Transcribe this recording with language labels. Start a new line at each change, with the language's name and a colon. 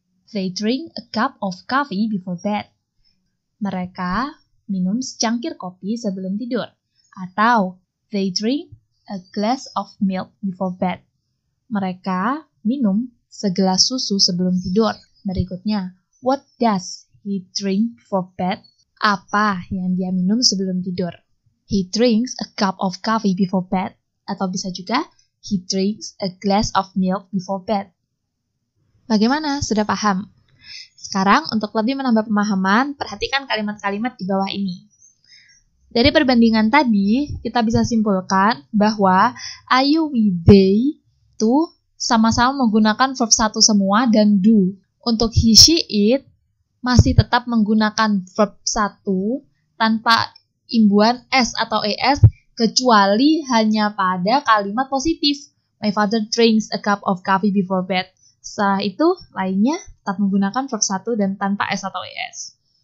English: They drink a cup of coffee before bed.
Indonesian: Mereka minum secangkir kopi sebelum tidur. Atau,
English: they drink a glass of milk before bed.
Indonesian: Mereka minum segelas susu sebelum tidur. Berikutnya,
English: what does he drink before bed?
Indonesian: Apa yang dia minum sebelum tidur?
English: He drinks a cup of coffee before bed.
Indonesian: Atau bisa juga,
English: he drinks a glass of milk before bed.
Indonesian: Bagaimana? Sudah paham? Sekarang, untuk lebih menambah pemahaman, perhatikan kalimat-kalimat di bawah ini. Dari perbandingan tadi, kita bisa simpulkan bahwa I, you, we, they itu sama-sama menggunakan verb 1 semua dan do. Untuk he, she, it masih tetap menggunakan verb 1 tanpa imbuhan s atau es kecuali hanya pada kalimat positif.
English: My father drinks a cup of coffee before bed.
Indonesian: Setelah itu, lainnya tetap menggunakan verb 1 dan tanpa s atau es.